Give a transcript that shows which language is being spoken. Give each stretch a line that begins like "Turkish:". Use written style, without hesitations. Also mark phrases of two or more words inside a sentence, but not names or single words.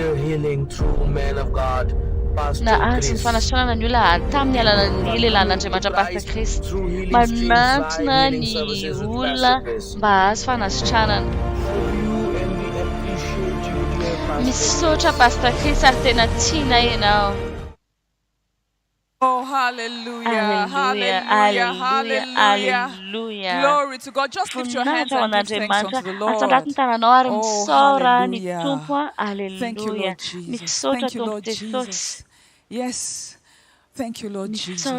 English: healing through men of God.
Malagasy: Nahazo ny fanasitranana ny olona tamin'ny alalan'ny lehilahin'Andriamanitra Pastor Chris. Manantona ny olona mba hahazo fanasitranana. Misaotra Pastor Chris ary tena tiana ianao.
English: Oh, hallelujah, hallelujah, hallelujah. Glory to God. Just lift your hands and give thanks unto the Lord. Oh, hallelujah. Thank you, Lord Jesus. Thank you, Lord Jesus. Yes. Thank you, Lord Jesus.